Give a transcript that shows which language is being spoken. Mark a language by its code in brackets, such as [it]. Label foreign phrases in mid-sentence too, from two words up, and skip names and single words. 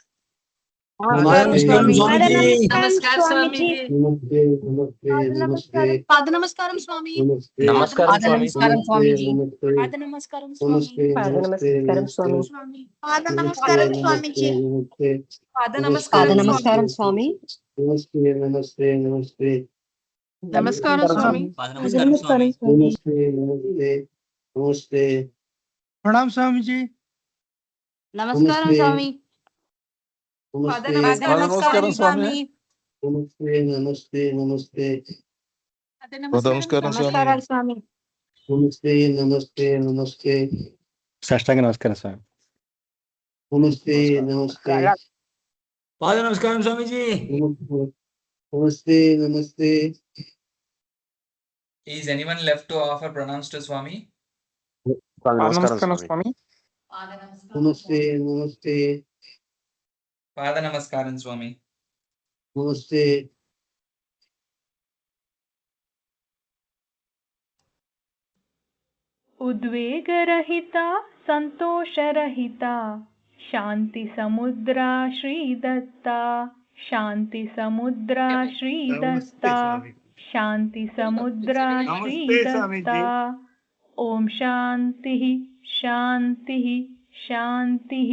[te] పాద నమస్కారం స్వామి. నమస్కారం స్వామీజీ. పాద నమస్కారం స్వామి. పాద నమస్కారం స్వామి. పాద నమస్కారం స్వామీజీ. పాద పాద నమస్కారం స్వామి. నమస్కారం స్వామి. పాద నమస్కారం స్వామి। [hi] प्रणाम स्वामी जी। [te] నమస్కారం స్వామి. పాద నమస్కారం స్వామి. పాద నమస్కారం స్వామి. సాష్టాంగ నమస్కారం స్వామి. పాద నమస్కారం స్వామీజీ। [en] Is anyone left to offer pranams to Swami? [te] నమస్కారం స్వామి. పాద నమస్కారం స్వామి. [hi] नमस्ते। [sa] उद्वेगरहिता संतोषरहिता शांति समुद्रा श्री दत्ता शांति समुद्रा श्री दत्ता शांति समुद्रा श्री दत्ता ओम शांति शांति शांति।